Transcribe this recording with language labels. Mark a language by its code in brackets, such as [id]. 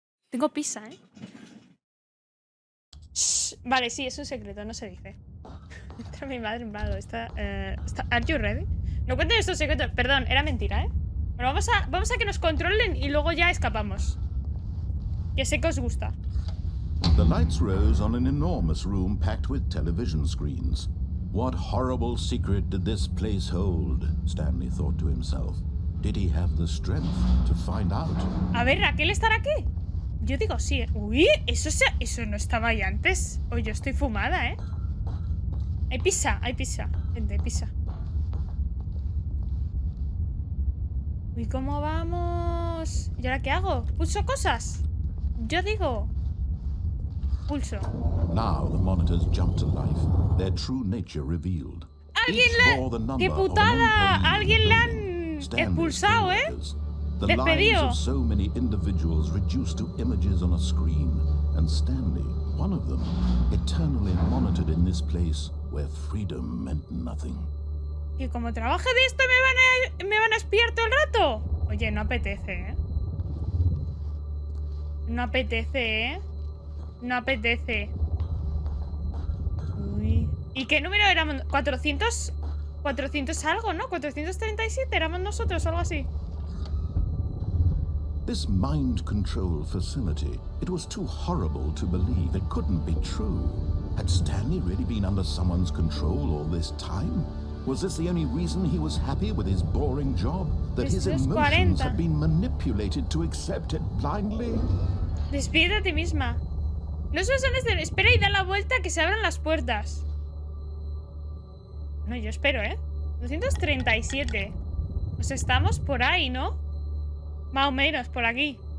[es] Tengo pizza, ¿eh? Shh. Vale, sí, es un secreto, no se dice. Entra mi madre en malo. [en] ¿Are you ready? [es] No cuenten estos secretos. Perdón, era mentira, ¿eh? Bueno, vamos a que nos controlen y luego ya escapamos. Que sé que os gusta. [en] The lights rose on an enormous room packed with television screens. What horrible secret did this place hold? Stanley thought to himself. Did he have the strength to find out? [es] A ver, ¿Raquel estará aquí? Yo digo sí, ¿eh? Uy, eso no estaba ahí antes. Oye, yo estoy fumada, ¿eh? Hay pizza, gente, hay pizza. Uy, ¿cómo vamos? ¿Y ahora qué hago? ¿Pulso cosas? Yo digo... Pulso. [en] Now the monitors jumped to life, their true nature revealed. [es] ¡Qué putada! ¡Alguien le han expulsado, eh! [en] The lives [es] ¡Despedido! [en] of so many individuals reduced to images on a screen, and Stanley, one of them, eternally monitored in this place where freedom meant nothing. [es] Y como trabaje de esto me van a espiar todo el rato. Oye, no apetece, ¿eh? No apetece, ¿eh? No apetece. Uy. ¿Y qué número éramos? 400 algo, ¿no? 437 éramos nosotros o algo así. [en] This mind control facility, it was too horrible to believe. It couldn't be true. Had Stanley really been under someone's control all this time? Was this the only reason he was happy with his boring job? That his emotions had been manipulated to accept it blindly? [es] Despídete a ti misma. No solo son de espera y da la vuelta que se abran las puertas. No, yo espero, ¿eh? 237. Pues estamos por ahí, ¿no? Más o menos, por aquí.